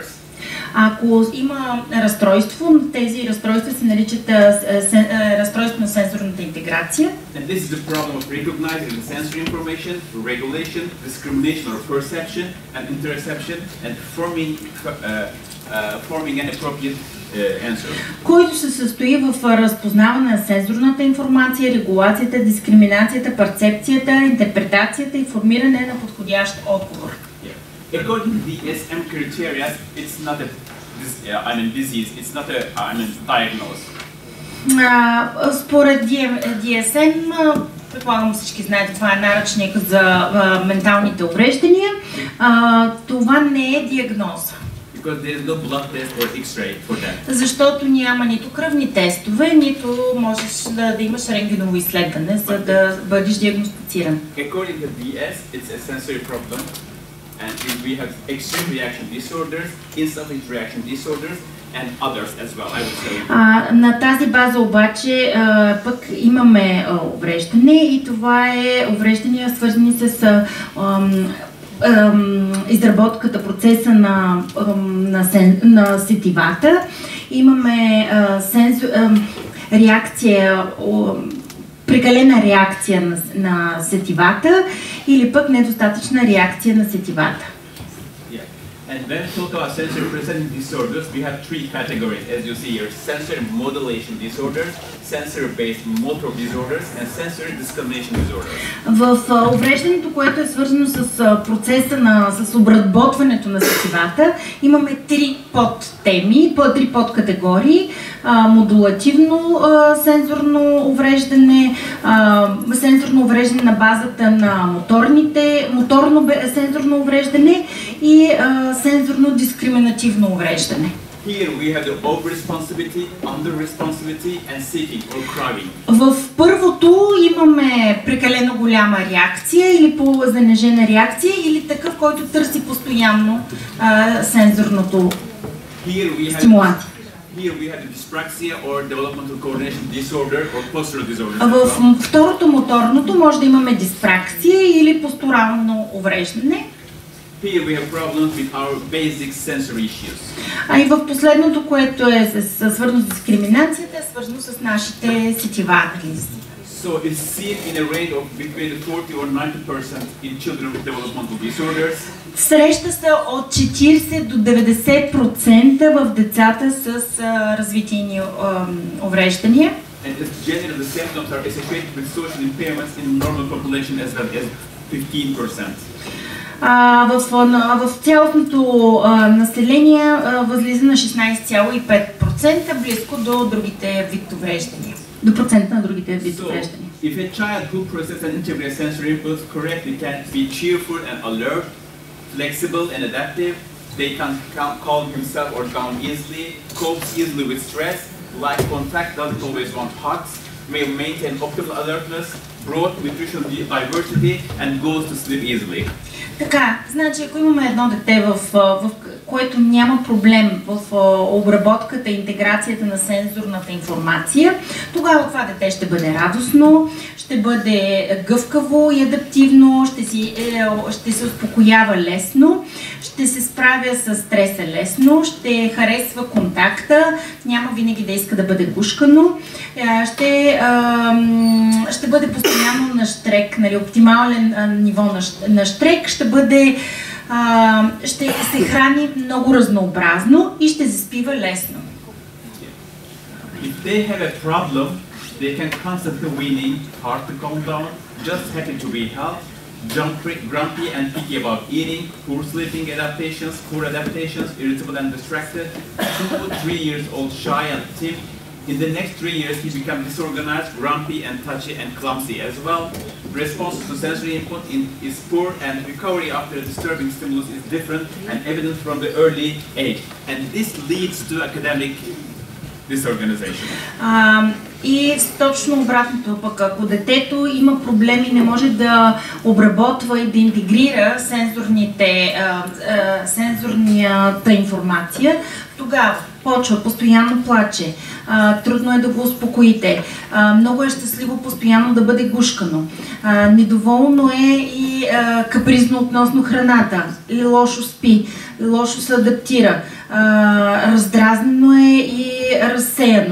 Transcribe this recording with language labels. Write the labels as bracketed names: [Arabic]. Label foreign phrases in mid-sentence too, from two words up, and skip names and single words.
[Bulgarian] Ако има разстройство, тези разстройства се наричат разстройство на сенсорната интеграция. [English] And this is the problem of recognizing the sensory information, regulation, discrimination or perception, and interoception, and forming an appropriate answer. [Bulgarian] Който се състои в разпознаване на сенсорната информация, регулацията, дискриминацията, перцепцията, интерпретацията и формиране на подходящ отговор. [English] According to the DSM criteria, it's not a disease. It's not a diagnosis. [Bulgarian] Според DSM, предполагам всички знаете, това е наръчник за менталните увреждания. Това не е диагноза. [English] Because there is no blood test or X-ray for that. [Bulgarian] Защото няма нито кръвни тестове, нито можеш да имаш рентгеново изследване, за да бъдеш диагностициран. [English] According to DS, it's a sensory problem, and we have extreme reaction disorders, insufficient reaction disorders, and others as well, I would say. [Bulgarian] На тази база обаче пък имаме увреждане и това е увреждания свързани с изработката, процеса на сетивата. Имаме реакция, прекалена реакция на сетивата или пък недостатъчна реакция на сетивата. [English] And when we talk about sensory processing disorders, we have three categories, as you see here: sensory modulation disorders, sensory-based motor disorders, and sensory discrimination disorders. [Bulgarian] В увреждането, което е свързано с процеса с обработването на сетивата, имаме три подтеми, три подкатегории: модулативно сензорно увреждане, сензорно увреждане на базата на моторно сензорно увреждане и сензорно дискриминативно увреждане. [English] Here we have the over-responsibility, under-responsibility, and seeking or craving. [Bulgarian] В първото имаме прекалено голяма реакция или по-занижена реакция или такъв, който търси постоянно сензорното стимуланти. [English] Here we have the dyspraxia or developmental coordination disorder or postural disorder. [Bulgarian] В второто моторното може да имаме диспраксия или постурално увреждане. [English] Here we have problems with our basic sensory issues. [Bulgarian] А и в последното, което е свързано с дискриминацията, е свързано с нашите сетива. [English] So it's seen in a rate of between 40 or 90% in children with developmental disorders. [Bulgarian] Среща се от 40 до 90% в децата с развитийни увреждания. [English] And generally the symptoms are associated with social impairments in normal population as well as 15%. [Bulgarian] В цялостното население възлиза на 16,5%, близко до другите вид увреждания. До процента на другите вид увреждания. [English] if a child who processes and integrates sensory inputs correctly can be cheerful and alert, flexible and adaptive, they can calm himself or down easily, copes easily with stress, like contact, doesn't always want hugs, may maintain optimal alertness, broad nutritional diversity, and goes to sleep easily. [Bulgarian] Така, значи ако имаме едно дете, в което няма проблем в обработката и интеграцията на сензорната информация, тогава това дете ще бъде радостно, ще бъде гъвкаво и адаптивно, ще се успокоява лесно, ще се справя с стреса лесно, ще харесва контакта, няма винаги да иска да бъде гушкано, ще бъде постоянно на щрек, нали, оптимален ниво на щрек, ще се храни много разнообразно и ще заспива лесно. [English] If they have a problem, they can constantly weaning, hard to calm down, just happy to be held, grumpy and picky about eating, poor sleeping adaptations, irritable and distracted, 2 or 3 years old, shy and timid. In the next 3 years, he becomes disorganized, grumpy and touchy and clumsy as well. Response to sensory input is poor and recovery after a disturbing stimulus is different and evident from the early age. And this leads to academic disorganization. [Bulgarian] И точно обратното пък, ако детето има проблеми, не може да обработва и да интегрира сензорната информация, тогава почва, постоянно плаче, трудно е да го успокоите, много е щастливо постоянно да бъде гушкано, недоволно е и капризно относно храната, или лошо спи, лошо се адаптира, раздразнено е и разсеяно.